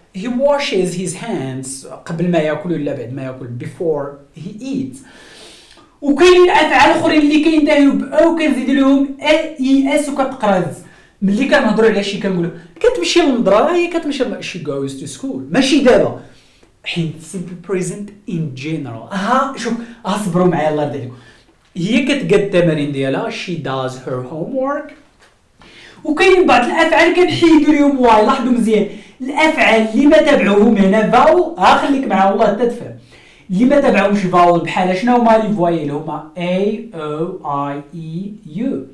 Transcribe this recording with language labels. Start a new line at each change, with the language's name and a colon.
English: he washes his hands
Arabic: قبل ما ياكل ولا بعد ما ياكل
English: before he eats.
Arabic: وكاينين افعال اخرين اللي كينتهيو ب او كنزيدوا لهم اي اس وكتقرا. ملي كنهضروا على شي كنقولوا كتمشي للمدرسه، هي كتمشي
English: she goes to school
Arabic: ماشي دابا. حين
English: simple present in general.
Arabic: شوف صبروا معايا الله يرضي عليكم. هي كتقاد التمارين ديالها
English: she does her homework.
Arabic: وكاينين بعض الافعال كنحيدوا لهم واي. لاحظوا مزيان الافعال اللي ما تابعوهم هنا فاول. خليك معايا والله حتى تفهم. اللي ما تابعوش فاول بحال شنو هما لي فوايل؟ هما A O I E U.